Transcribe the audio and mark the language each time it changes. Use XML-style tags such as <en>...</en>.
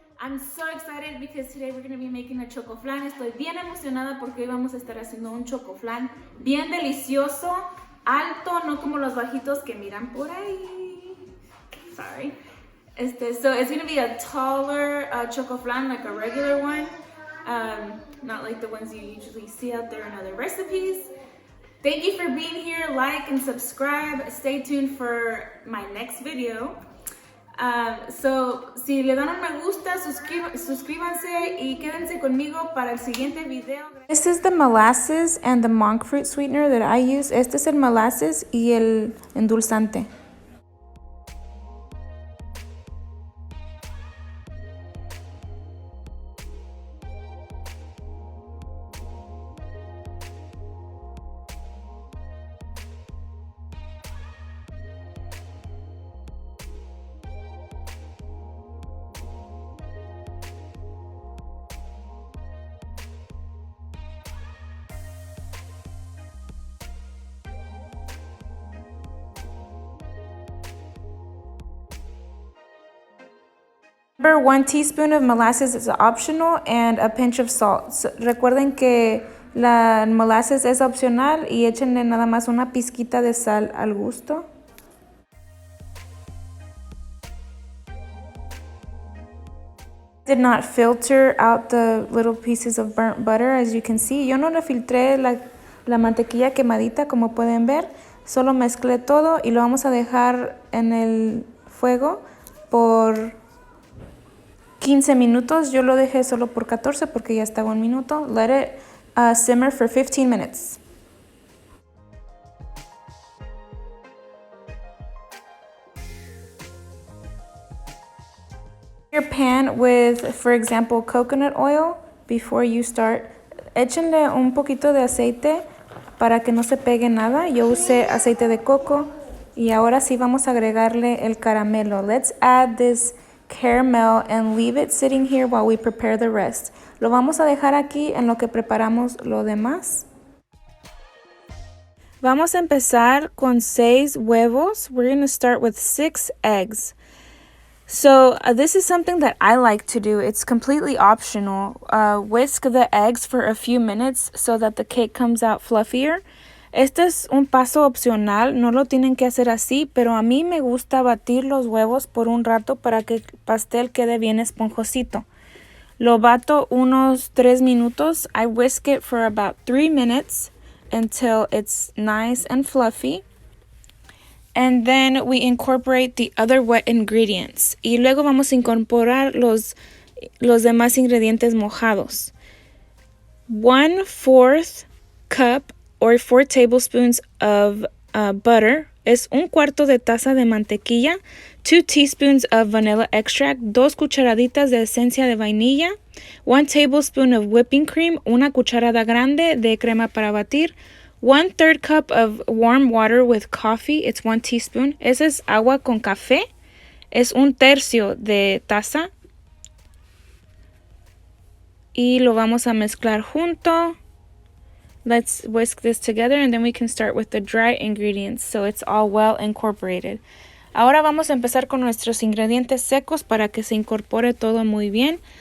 <en>I'm so excited because today we're going to be making a chocoflan.</en> <es>Estoy bien emocionada porque hoy vamos a estar haciendo un chocoflan bien delicioso, alto, no como los bajitos que miran por ahí.</es> <en>Sorry. So it's going to be a taller chocoflan, like a regular one, not like the ones you usually see out there in other recipes. Thank you for being here. Like and subscribe. Stay tuned for my next video.</en> <es>So, si le dan un me gusta, suscríbanse y quédense conmigo para el siguiente video.</es> <en>This is the molasses and the monkfruit sweetener that I use.</en> <es>Este es el molasses y el endulzante.</es> <en>Remember, 1 teaspoon of molasses is optional and a pinch of salt.</en> <es>So, recuerden que la molasses es opcional y échenle nada más una pizquita de sal al gusto.</es> <en>Did not filter out the little pieces of burnt butter, as you can see.</en> <es>Yo no le filtré la mantequilla quemadita, como pueden ver. Solo mezclé todo y lo vamos a dejar en el fuego por 15 minutos. Yo lo dejé solo por 14 porque ya estaba un minuto.</es> <en>Let it simmer for 15 minutes. Your pan with, for example, coconut oil before you start.</en> <es>Échenle un poquito de aceite para que no se pegue nada. Yo usé aceite de coco y ahora sí vamos a agregarle el caramelo.</es> <en>Let's add this caramel and leave it sitting here while we prepare the rest.</en> <es>Lo vamos a dejar aquí en lo que preparamos lo demás. Vamos a empezar con 6 huevos.</es> <en>We're going to start with 6 eggs. So this is something that I like to do. It's completely optional. Whisk the eggs for a few minutes so that the cake comes out fluffier.</en> <es>Este es un paso opcional, no lo tienen que hacer así, pero a mí me gusta batir los huevos por un rato para que el pastel quede bien esponjosito. Lo bato unos 3 minutos.</es> <en>I whisk it for about 3 minutes until it's nice and fluffy. And then we incorporate the other wet ingredients.</en> <es>Y luego vamos a incorporar los demás ingredientes mojados.</es> <en>1/4 cup or 4 tablespoons of butter.</en> <es>Es un cuarto de taza de mantequilla.</es> <en>2 teaspoons of vanilla extract.</en> <es>2 cucharaditas de esencia de vainilla.</es> <en>1 tablespoon of whipping cream.</en> <es>Una cucharada grande de crema para batir.</es> <en>1/3 cup of warm water with coffee. It's 1 teaspoon.</en> <es>Ese es agua con café. Es un tercio de taza. Y lo vamos a mezclar junto.</es> <en>Let's whisk this together and then we can start with the dry ingredients so it's all well incorporated.</en> <es>Ahora vamos a empezar con nuestros ingredientes secos para que se incorpore todo muy bien.</es>